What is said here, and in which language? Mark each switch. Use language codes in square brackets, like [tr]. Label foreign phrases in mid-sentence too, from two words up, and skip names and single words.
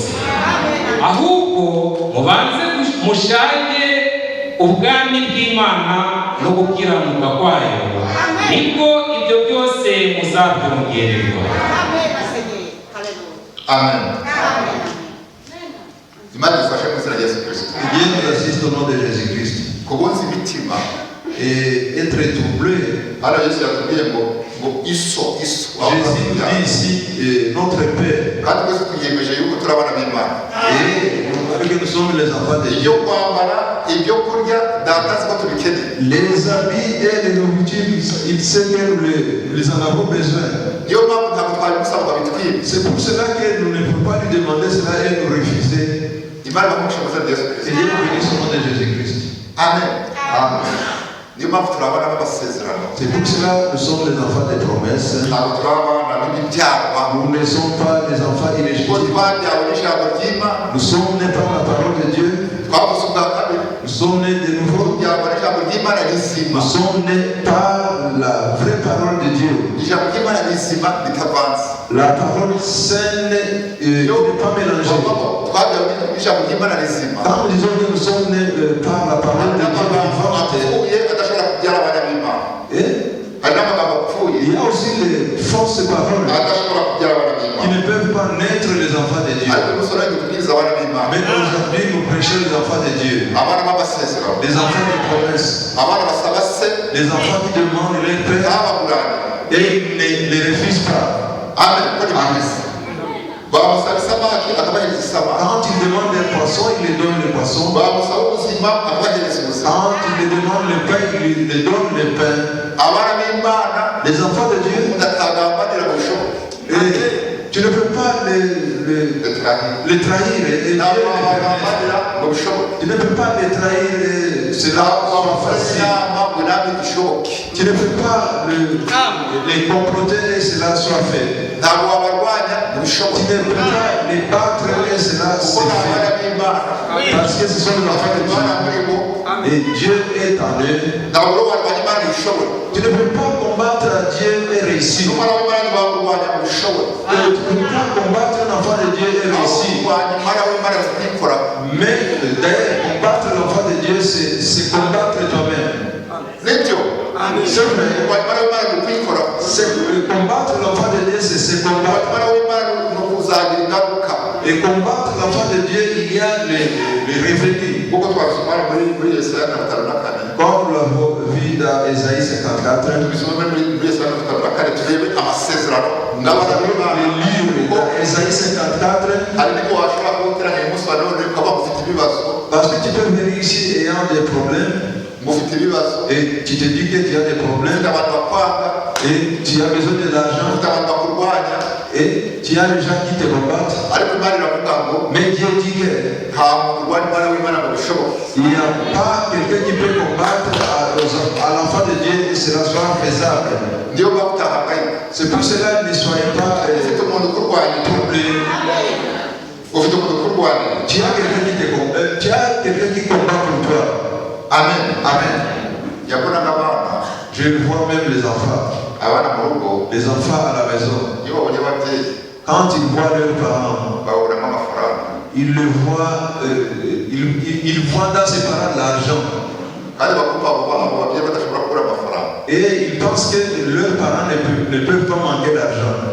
[rw] Ahubwo mubanze mushake ubwami bw'Imana no gukiranuka kwayo, nibwo ibyo byose muzabyongererwa. Amen. Imana ifashe mu izina rya Yesu Kristo. [fr] Dieu nous assiste au nom de Jésus-Christ. [rw] Kubunza imitima [fr] Et être troublé. [rw] hano Yesu yatubwiye ngo iso [fr] Jésus nous dit ici notre Père. [rw] kandi twese twiyemeje yuko turi abana b'Imana. [fr] Et que nous sommes les enfants de Dieu. [rw] Ibyo kwambara, ibyo kurya, data azi ko tubikeneye. [fr] Les habits et les nourritures, il sait que nous en avons besoin. [rw] Niyo mpamvu ntabwo twabimusaba ngo abitwibe. [fr] C'est pour cela que nous ne pouvons pas lui demander cela et nous refuser. [rw] Imana ibamugisha mu izina rya Yesu Kristo. [fr] Et Dieu nous bénisse au nom de Jésus-Christ. Amen. Amen. [rw] Niyo mpamvu turi abana b'amasezerano. [fr] C'est pour cela que nous sommes les enfants des promesses. [rw] Ntabwo turi abana b'ibyarwa. [fr] Nous ne sommes pas les enfants [rw] Kuko [fr] illégitimes. [rw] twabyawe n'ijambo ry'Imana. [fr] Nous sommes nés par la parole de Dieu. [rw] Twavuze ubwa kabiri. [fr] Nous sommes nés de nouveau. [rw] Tubyarwa n'ijambo ry'Imana rizima. [fr] Nous sommes nés par la vraie parole de Dieu. [rw] Ijambo ry'Imana rizima ritavanze. [fr] La parole saine n'est pas mélangée. [rw] Twabyawe n'ijambo ry'Imana rizima. [fr] Quand nous disons que nous sommes nés par la parole de Dieu vivante, [rw] apfuye adashobora kubyara abana b'Imana. Hari n'amagambo apfuye [fr] il y a aussi les fausses paroles [rw] adashobora kubyara abana [fr] qui [rw] b'Imana. [fr] ne peuvent pas naître les enfants de Dieu. [rw] Ariko umusore tubwiriza abana b'Imana. [fr] Mais aujourd'hui, nous prêchons les enfants de Dieu, [rw] Abana b'amasezerano. [fr] les enfants de promesses, [rw] Abana basaba se [fr] les enfants qui demandent leur père [rw] ntabagurane. [fr] et ils ne les refusent pas. [rw] Amen. Ko ni byiza. Bamusaba isamaki akabahereza isamaki. [fr] Quand ils demandent des poissons, il les donne les poissons. [rw] Bamusaba ubuzima akabahereza ubuzima. [fr] Quand ils les demandent le pain, il les donne le pain. [rw] Abana b'Imana [fr] Les enfants de Dieu, [rw] udatagambanira mu bishoboka. [fr] tu ne peux pas les trahir et Dieu les permet. [rw] Ntabagabanira mu bishoboka. [fr] Tu ne peux pas les trahir et cela soit facile. [rw] Inama ngo namwe bishoboke. [fr] Tu ne peux pas les comploter et cela soit fait. [rw] Ntabwo wabarwanya mu [fr] Tu [rw] bishoboka. [fr] ne peux pas les battre et cela [rw] Kuko [fr] c'est [rw] ni abana [fr] fait. [rw] b'Imana. [fr] Parce que ce sont les enfants de [rw] Imana muri bo. [fr] Dieu. Et Dieu est en eux. [rw] Ntabwo rero warwanya Imana ibishoboka. [fr] Tu ne peux pas combattre Dieu et réussir. [rw] N'umwana w'Imana ntibamurwanya mu bishoboka. [fr] Tu ne peux pas combattre un enfant de Dieu et réussir. [rw] Kurwanya umwana w'Imana kubikora. [fr] Mais d'ailleurs, combattre l'enfant de Dieu, c'est combattre toi-même. [rw] Nibyo. [fr] C'est vrai. [rw] Kurwanya umwana w'Imana ni kubikora. [fr] Combattre l'enfant de Dieu, c'est [rw] Kurwanya [fr] combattre. [rw] umwana w'Imana ni ukuzagira ingaruka. [fr] Et combattre l'enfant de Dieu, il y a les revenus. [rw] Kuko twasoma muri Yesaya 54. [fr] Comme nous l'avons vu dans Ésaïe 54, [rw] Tubisome muri Yesaya 54 turebe amasezerano n'abana [fr] le [rw] b'Imana. [fr] livre dans Ésaïe 54, [rw] Hari nibwo washobora guteranya uyu munsi wa none ukaba ufite ibibazo. [fr] parce que tu peux venir ici ayant des problèmes, [rw] Mufite ibibazo. [fr] et tu te dis que tu as des problèmes, [rw] Ufite abantu bakwanga. [fr] et tu as besoin de l'argent, [rw] Ufite abantu bakurwanya. [fr] et tu as les gens qui te combattent. [rw] Ariko Imana iravuga ngo [fr] Mais Dieu dit que [rw] nta muntu urwanya umwana w'Imana ngo bishoboke. [fr] il n'y a pas quelqu'un qui peut combattre à l'enfant de Dieu et cela soit faisable. [rw] Niyo mpamvu utahangayika. [fr] C'est pour cela ne soyez pas [rw] Ufite umuntu ukurwanya. [fr] troublés. [rw] Ufite umuntu ukurwanya. [fr] Tu as quelqu'un qui te combat, tu as quelqu'un qui combat pour toi. Amen. Amen. [rw] Yabonaga abana [fr] Je vois même les enfants. Les enfants à la maison, quand ils voient leurs parents, ils le voient, ils voient dans ses parents l'argent. Et ils pensent que leurs parents ne peuvent pas manquer d'argent.